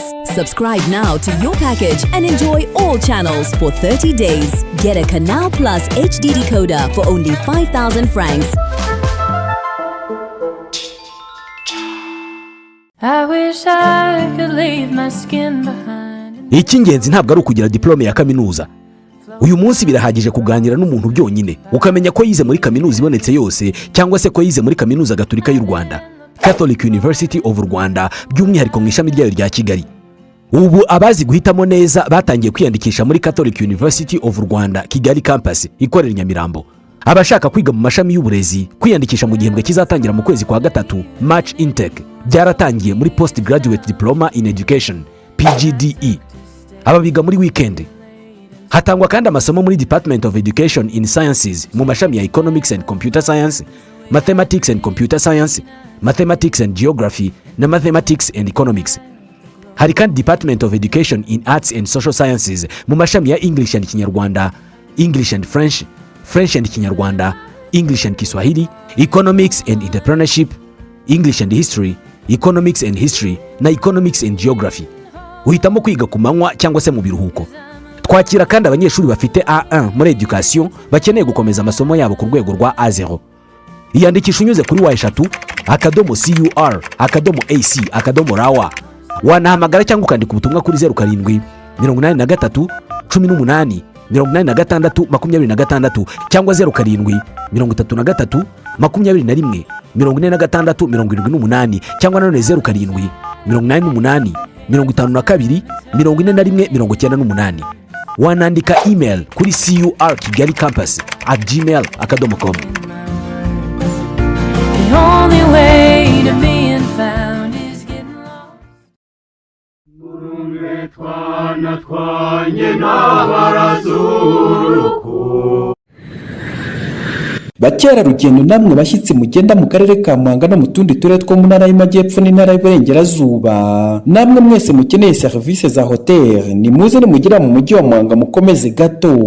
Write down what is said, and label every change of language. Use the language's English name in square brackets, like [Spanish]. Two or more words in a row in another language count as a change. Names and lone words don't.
[English] Subscribe now to your package and enjoy all channels for 30 days. Get a Canal Plus HD decoder for only 5,000 francs. I wish I could leave my skin behind. [Kinyarwanda] Icy'ingenzi ntabwo ari ukugira diplome ya kaminuza. Uyu munsi birahagije kuganira n'umuntu byonyine ukamenya ko yize muri kaminuza ibonetse yose cyangwa se ko yize muri kaminuza Gatolika y'u Rwanda, Catholic University of Rwanda, by'umwihariko mu ishami ryayo rya Kigali. Ubu abazi guhitamo neza batangiye kwiyandikisha muri Catholic University of Rwanda Kigali campus ikorera Nyamirambo. Abashaka kwiga mu mashami y'uburezi kwiyandikisha mu gihembwe kizatangira mu kwezi kwa gatatu, [English] March intake, [Kinyarwanda] byaratangiye muri Post Graduate Diploma in Education PGDE. Aba biga muri weekend. Hatangwa kandi amasomo muri Department of Education in Sciences mu mashami ya Economics and Computer Science, Mathematics and Computer Science, Mathematics and Geography na Mathematics and Economics. Hari kandi Department of Education in Arts and Social Sciences mu mashami ya English and Kinyarwanda, English and French, French and Kinyarwanda, English and Kiswahili, Economics and Entrepreneurship, English and History, Economics and History na Economics and Geography. Uhitamo kwiga ku manywa cyangwa se mu biruhuko. Twakira kandi abanyeshuri bafite A1 muri education bakeneye gukomeza amasomo yabo ku rwego rwa A0. Iyandikisha unyuze kuri wa#CUR/AC/RAWA. Wanahamagara cyangwa ukandika ubutumwa kuri 07 83 18 86 26 cyangwa 07 33 21 46 cyangwa nanone 07 88 52 41 98. Wanandika email kuri curkigalikampus@gmail.com. [English] The only way to being found is getting lost. [Kinyarwanda] Bakerarugendo namwe bashyitsi mugenda mu karere ka Muhanga no mu tundi turere two mu ntara y'Amajyepfo n'intara y'Iburengerazuba, namwe mwese mukeneye serivisi za hotel, ni muze nimugera mu mujyi wa Muhanga mukomeze gato.